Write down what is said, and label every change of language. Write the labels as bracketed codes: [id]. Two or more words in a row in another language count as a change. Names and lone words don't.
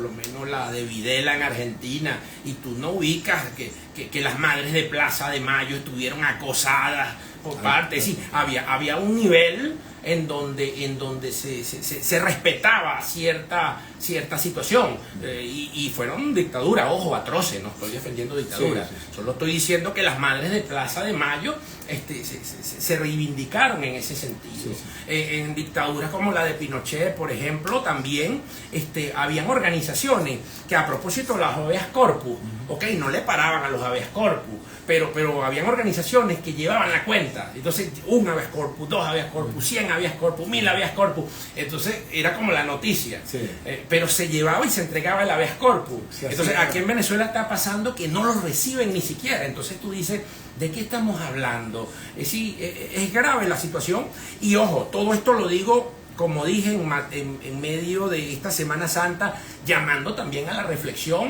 [es] lo menos la de Videla en Argentina, y tú no ubicas que las madres de Plaza de Mayo estuvieron acosadas por parte, sí, había un nivel en donde se respetaba cierta situación, y fueron dictaduras, ojo, atroces, no estoy defendiendo dictaduras, solo estoy diciendo que las madres de Plaza de Mayo se reivindicaron en ese sentido. En dictaduras como la de Pinochet, por ejemplo, también habían organizaciones que, a propósito de las [la] habeas corpus, [es] no le paraban a los [la] habeas corpus, [es] pero habían organizaciones que llevaban la cuenta. Entonces, un [la] habeas corpus, [es] 2 [la] habeas corpus, [es] 100 [la] habeas corpus, [es] 1000 [la] habeas corpus. [es] Entonces, era como la noticia. Pero se llevaba y se entregaba el [la] habeas corpus. [es] Entonces, aquí en Venezuela está pasando que no los reciben ni siquiera. Entonces, tú dices, ¿de qué estamos hablando? Es grave la situación. Y ojo, todo esto lo digo, como dije, en medio de esta Semana Santa, llamando también a la reflexión.